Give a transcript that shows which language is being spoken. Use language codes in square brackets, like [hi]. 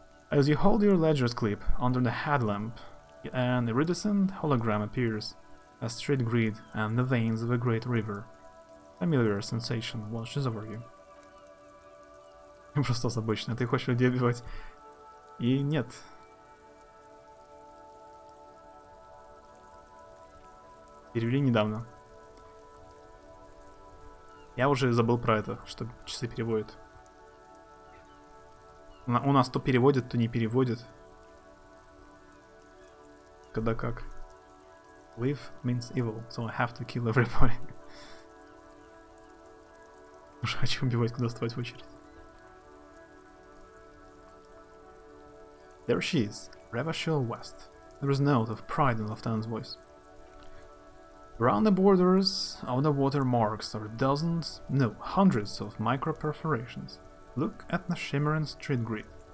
[en] As you hold your ledger's clip under the headlamp, an iridescent hologram appears, a straight grid and the veins of a great river. Familiar sensation washes over you. [ru] Просто обычно. Ты хочешь людей убивать. И нет. Перевели недавно. Я уже забыл про это, что часы переводят. У нас то переводят, то не переводят. Когда как. [en] Live means evil, so I have to kill everybody. [ru] Уж хочу убивать, куда вставать в очередь. [en] There she is, Revachel West. There is a note of pride in Lieutenant's voice. Around the borders of the watermarks are dozens, no, hundreds of micro-perforations. Look at the shimmering street grid.